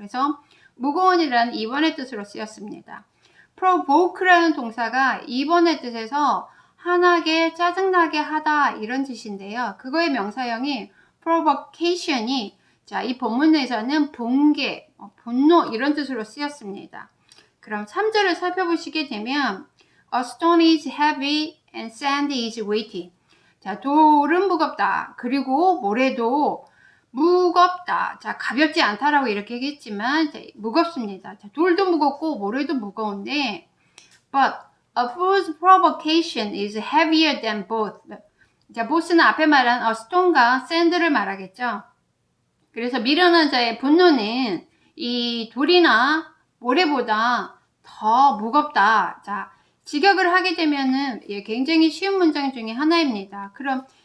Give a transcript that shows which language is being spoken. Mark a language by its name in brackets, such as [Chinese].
[Korean] 그래서 무거운이라는 2번의 뜻으로 쓰였습니다. provoke라는 동사가 2번의 뜻에서 화나게 짜증나게 하다 이런 뜻인데요. 그거의 명사형이 provocation이 이 본문에서는 붕괴, 분노 이런 뜻으로 쓰였습니다. 그럼 3절을 살펴보시게 되면 [English] A stone is heavy and sand is weighty. [Korean] 자, 돌은 무겁다. 그리고 모래도 무겁다. 자, 가볍지 않다라고 이렇게 얘기했지만 무겁습니다. 자, 돌도 무겁고 모래도 무거운데 [English] but a fool's provocation is heavier than both. [Korean] 자, both는 앞에 말한 a stone과 sand를 말하겠죠. 그래서 미련한 자의 분노는 이 돌이나 모래보다 더 무겁다. 자, 직역을 하게 되면은 굉장히 쉬운 문장 중에 하나입니다. 그럼